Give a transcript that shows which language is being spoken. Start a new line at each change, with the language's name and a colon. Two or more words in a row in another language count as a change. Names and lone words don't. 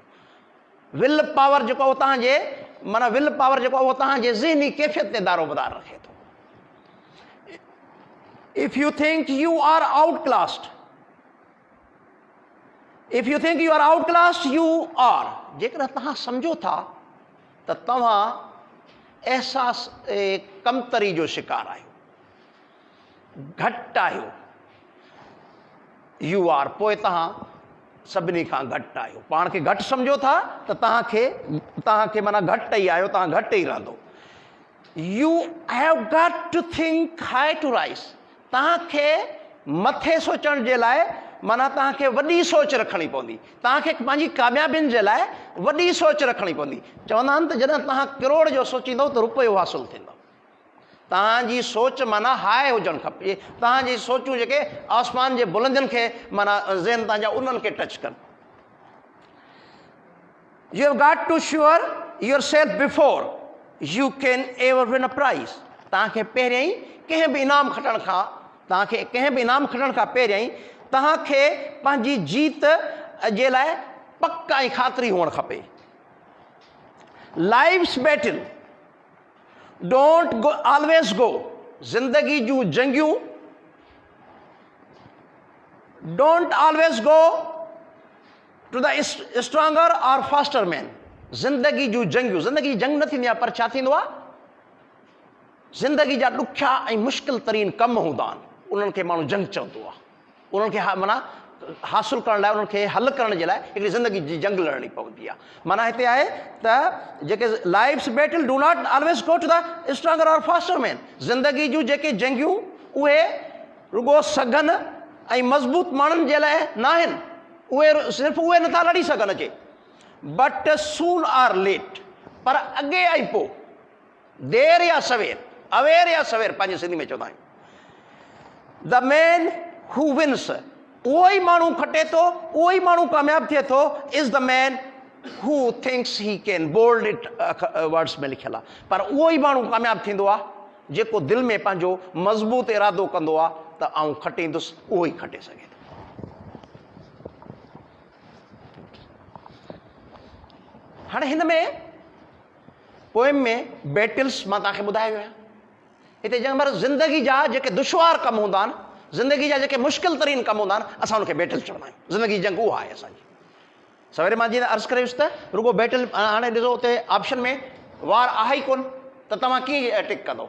English: will power
Sindhi: जेको उहो तव्हांजे माना
English: will power
Sindhi: जेको उहो तव्हांजे ज़हनी कैफ़ियत ते दारोमदार रखे थो।
English: If you think you are outclassed, if you think you are outclassed you are,
Sindhi: जेकॾहिं तव्हां सम्झो था त तव्हां एहसास कमतरी जो शिकार आहियो, घटि आहियो,
English: you are,
Sindhi: पोइ तव्हां सभिनी खां घटि आहियो। पाण खे घटि सम्झो था त तव्हांखे माना घटि ई आहियो, तव्हां घटि ई रहंदो।
English: You have got to think high to rise,
Sindhi: तव्हांखे मथे सोचण जे लाइ माना तव्हांखे वॾी सोच रखणी पवंदी, तव्हांखे पंहिंजी कामयाबियुनि जे लाइ वॾी सोच रखणी पवंदी। चवंदा आहिनि त जॾहिं तव्हां करोड़ जो सोचींदव त रुपयो हासिलु थींदो। तव्हांजी सोच माना हाई हुजणु खपे, तव्हांजी सोचूं जेके आसमान जे बुलंदियुनि खे माना ज़हन तव्हांजा उन्हनि खे टच कनि।
English: You have got to sure your self before you can ever win a prize,
Sindhi: तव्हांखे पहिरियों ई कंहिं बि इनाम खटण खां पहिरियों ई तव्हांखे पंहिंजी जीत जे लाइ पक ऐं ख़ातिरी हुअणु खपे।
English: Life's battle don't go always go,
Sindhi: ज़िंदगी जूं जंगियूं
English: don't always go to the stronger or faster man,
Sindhi: ज़िंदगी जूं जंगियूं, ज़िंदगी जी जंग न थींदी आहे, पर छा थींदो आहे, ज़िंदगी जा ॾुखिया ऐं मुश्किल तरीन कम हूंदा आहिनि, उन्हनि खे माण्हू जंग चवंदो आहे। उन्हनि खे माना हासिलु करण लाइ, उन्हनि खे हल करण जे लाइ हिकिड़ी ज़िंदगी जी जंग लड़णी पवंदी आहे। माना हिते आहे त जेके
English: Life's battle do not always go to the stronger or faster man,
Sindhi: ज़िंदगी जूं जेके जंगियूं उहे रुगो सघन ऐं मज़बूत माण्हुनि जे लाइ न आहिनि, उहे सिर्फ़ु उहे नथा लड़ी सघनि अचे,
English: but soon or late,
Sindhi: पर अॻे ऐं पोइ, देर या सवेर, अवेर या सवेर पंहिंजी सिंधी में चवंदा आहियूं।
English: the man who wins,
Sindhi: उहो ई माण्हू खटे थो, उहो ई माण्हू कामयाबु थिए थो,
English: is the man who thinks he can, bold it words
Sindhi: में लिखियलु आहे, पर उहो ई माण्हू कामयाबु थींदो आहे जेको दिलि में पंहिंजो मज़बूत इरादो कंदो आहे त आउं खटींदुसि, उहो ई खटे सघे थो। हाणे हिन में पोएम में बैटल्स मां तव्हांखे ॿुधायो आहियां। हिते जंहिं महिल ज़िंदगी जा जेके दुश्वार कम हूंदा आहिनि, ज़िंदगी जा जेके मुश्किल तरीन कम हूंदा आहिनि, असां उनखे बैटल चवंदा आहियूं। ज़िंदगी जी जंग उहा आहे असांजी। सवेरे मां जीअं अर्ज़ु कयुसि त रुगो बैटल, हाणे ॾिसो उते ऑप्शन में वार आहे ई कोन, त तव्हां कीअं टिक कंदो।